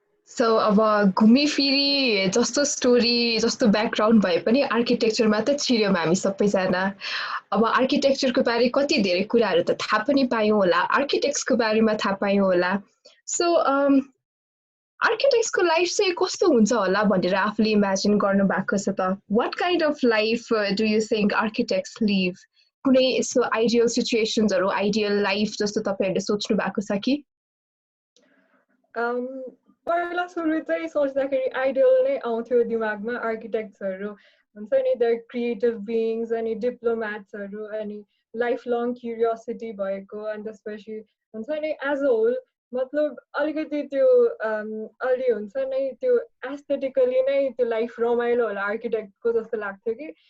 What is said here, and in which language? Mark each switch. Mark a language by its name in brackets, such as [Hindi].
[Nepali] So अब घुमिफिरी जस्तो story जस्तो ब्याकग्राउन्ड भए पनि आर्किटेक्चरमा त छिर्यौँ हामी सबैजना। अब आर्किटेक्चरको बारे कति धेरै कुराहरू त थाहा पनि पायौँ होला, आर्किटेक्ट्सको बारेमा थाहा पायौँ होला। सो आर्किटेक्ट्सको लाइफ चाहिँ कस्तो हुन्छ होला भनेर आफूले इमेजिन गर्नु भएको छ त? [English] What kind of life do you think architects live? [Nepali] कुनै यस्तो आइडियल सिचुएसन्सहरू, आइडियल लाइफ जस्तो तपाईँहरूले सोच्नु भएको छ कि? पहिला सुरु चाहिँ सोच्दाखेरि आइडियल नै आउँथ्यो दिमागमा। आर्किटेक्ट्सहरू हुन्छ नि, द क्रिएटिभ बिङ्स, अनि डिप्लोम्याट्सहरू, अनि लाइफ लङ क्युरियोसिटी भएको, अनि त्यसपछि हुन्छ नि एज अ होल मतलब अलिकति त्यो अलि हुन्छ नि त्यो एस्थेटिकली नै त्यो लाइफ रमाइलो होला आर्किटेक्टको जस्तो लाग्थ्यो कि।